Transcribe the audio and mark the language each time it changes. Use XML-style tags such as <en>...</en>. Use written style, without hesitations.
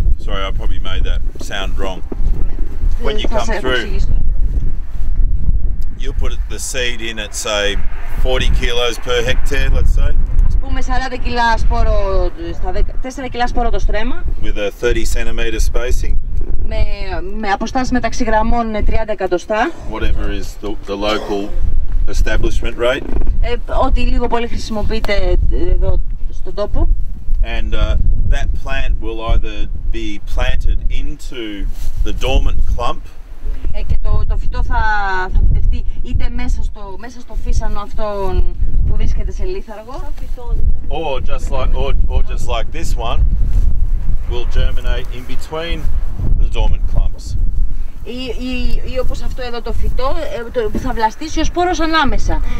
<en>Sorry, I probably made that sound wrong. When you come through, you put the seed in at say 40 kilos per hectare, let's say.</en> <el>Πούμε 40 κιλά σπόρο, 4 κιλά σπόρο το στρέμμα.</el> <en>With a 30 centimeter spacing.</en> <el>Με αποστάσεις μεταξύ γραμμών 30 εκατοστά.</el> <en>Whatever is the local establishment rate.</en> <el>Ό,τι λίγο πολύ χρησιμοποιείται εδώ στον τόπο.</el> <en>And that plant will either be planted into the dormant clump.</en> <el>Και το φυτό θα φυτευτεί είτε μέσα στο φύσανο αυτό που βρίσκεται σε λίθαργο.</el> <en>Or just like this one, will germinate in between the dormant clumps.</en> <el>Ή όπως αυτό εδώ το φυτό που θα βλαστήσει ο σπόρος ανάμεσα.</el>